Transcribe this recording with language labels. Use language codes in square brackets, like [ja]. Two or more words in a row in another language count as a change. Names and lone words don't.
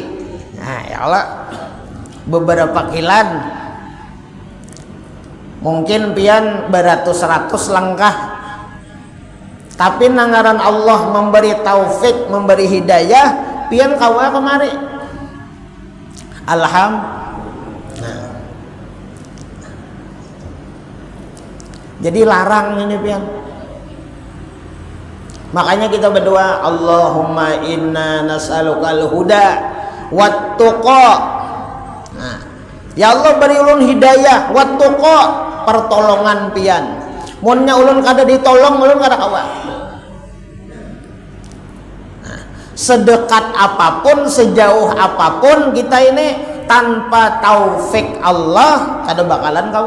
[bjn] Nah, [ar] يا الله, [bjn] beberapa kilan mungkin pian beratus-ratus langkah, tapi nangaran Allah memberi taufik, memberi hidayah, pian kawa kemari. Alhamdulillah. Jadi larang ini pian. Makanya kita berdoa, [ar] اللهم إنا نسألك الهدى والتقى. [bjn] Nah, [ar] يا الله [bjn] beri ulun hidayah [ar] والتقى, [bjn] pertolongan pian. Munnya ulun kada ditolong, ulun kada kawa. Nah, sedekat apapun, sejauh apapun kita ini tanpa taufik Allah kada bakalan kawa.